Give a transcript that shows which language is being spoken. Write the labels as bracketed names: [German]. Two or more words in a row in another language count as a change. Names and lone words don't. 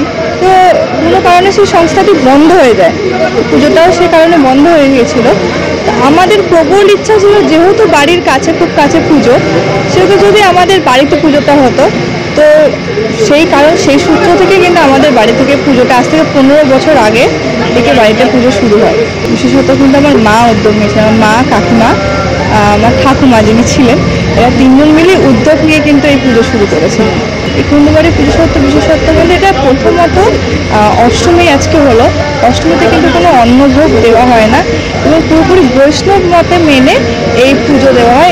[Bangla] তো কোনো কারণে সেই সংস্থাটি বন্ধ হয়ে যায় পুজোটাও সেই কারণে বন্ধ হয়ে গিয়েছিলো তো আমাদের প্রবল ইচ্ছা ছিলো যেহেতু বাড়ির কাছে খুব কাছে পুজো সেহেতু যদি আমাদের বাড়িতে পুজোটা হতো তো সেই কারণ সেই সূত্র থেকে কিন্তু আমাদের বাড়ি থেকে পুজোটা আজ থেকে 15 বছর আগে থেকে বাড়িতে পুজো শুরু হয়। বিশেষত কিন্তু আমার মা উদ্যোগ নিয়েছে, আমার মা কাকিমা আমার ঠাকুমা যিনি ছিলেন এরা তিনজন মিলে উদ্যোগ নিয়ে কিন্তু এই পুজো শুরু করেছে। এই কুণ্ডবাড়ির পুজো বিশেষত্ব বলতে এটা প্রথমত অষ্টমী আজকে হলো, অষ্টমীতে কিন্তু কোনো অন্নভোগ দেওয়া হয় না এবং পুরোপুরি বৈষ্ণব মতে মেনে এই পুজো দেওয়া হয়।